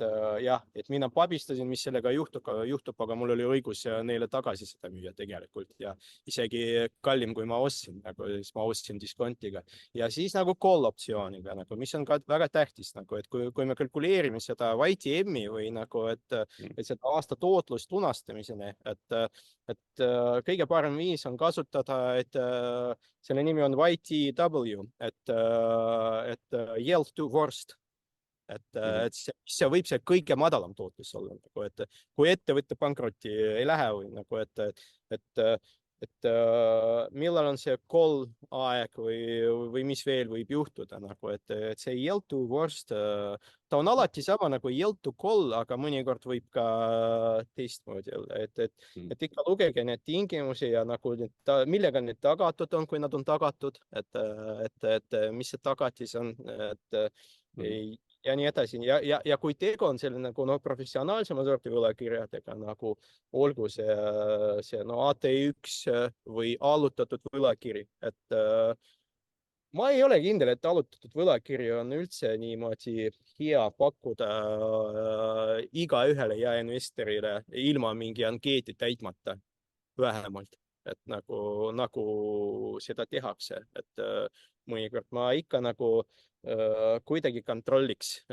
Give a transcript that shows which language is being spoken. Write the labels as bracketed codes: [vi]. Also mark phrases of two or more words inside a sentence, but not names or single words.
[et] jah, et mina pabistasin, mis sellega juhtub, aga mul oli õigus neile tagasi seda müüa tegelikult ja isegi kallim, kui ma ostsin, nagu siis ma ostsin diskontiga ja siis nagu call optsiooniga, nagu, mis on ka väga tähtis, nagu, et kui me kalkuleerime seda YTM-i või nagu, et seda aasta tootlust lunastamiseni, et kõige parem viis on kasutada, et selle nimi on YTW, et [en] yield to worst. [et] Et see võib see kõige madalam tootlus olla, nagu, et kui ettevõtte pankrotti ei lähe või nagu, et millal on see call aeg või mis veel võib juhtuda, nagu, et see [en] yield to [et] worst, ta on alati sama nagu [en] yield to call, [et] aga mõnikord võib ka teistmoodi olla, et ikka lugege need tingimusi ja nagu millega need tagatud on, kui nad on tagatud, et mis see tagatis on, et ja nii edasi ja kui tegu on selle nagu professionaalsema sorti võlakirjadega nagu olgu see AT1 või allutatud võlakiri, et ma ei ole kindel, et allutatud võlakirju on üldse niimoodi hea pakkuda igaühele jaeinvestorile ilma mingi ankeeti täitmata vähemalt, et nagu seda tehakse, et mõnikord ma ikka nagu kuidagi kontrolliks